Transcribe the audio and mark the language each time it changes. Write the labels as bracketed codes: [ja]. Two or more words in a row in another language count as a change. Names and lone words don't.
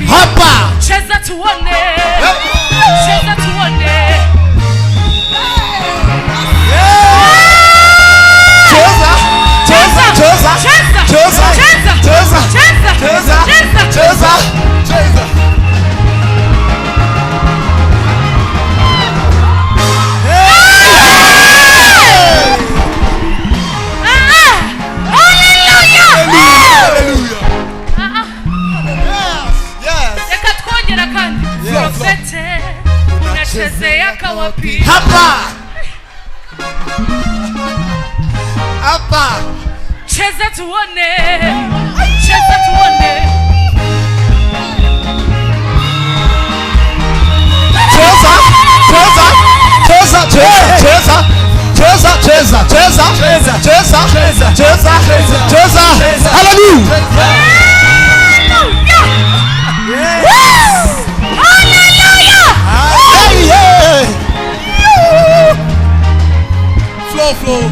[sw] hapa cheza tuone cheza tuone cheza cheza cheza cheza cheza cheza cheza cheza [rw] reka twongera kandi Profete [sw] unachezea kawapi hapa hapa cheza tuone cheza tuone cheza cheza cheza cheza cheza cheza cheza cheza cheza cheza cheza hallelujah flow